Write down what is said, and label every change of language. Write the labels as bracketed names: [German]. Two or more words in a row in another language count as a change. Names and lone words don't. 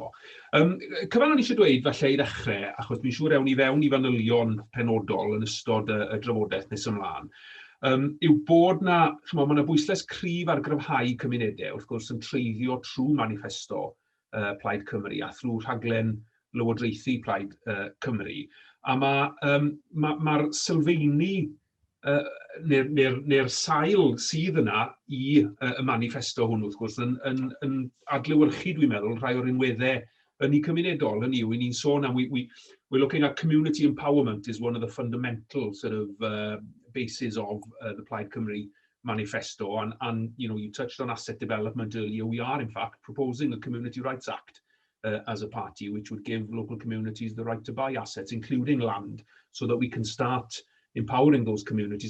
[Welsh] Cyfan o'n eisiau dweud falle I ddechrau, achos dwi'n siŵr ewn I fewn I fanylion penodol yn ystod y drafodaeth nes ymlaen, yw bod mae bwyslais cryf ar gryfhau cymunedau, wrth gwrs yn treiddio trwy manifesto Plaid Cymru a thrwy rhaglen lywodraethu Plaid Cymru. A mae'r sylfaeni neu'r sail sydd yna i y manifesto hwn, wrth gwrs, yn adlewyrchu, dwi'n meddwl, rhai o'r unweddau Ynni Cymunedol, hynny yw, ni'n sôn am, [English] we're looking at community empowerment is one of the fundamental sort of bases of the Plaid Cymru manifesto, and you touched on asset development earlier. We are, in fact, proposing a Community Rights Act as a party, which would give local communities the right to buy assets, including land, so that we can start empowering those communities.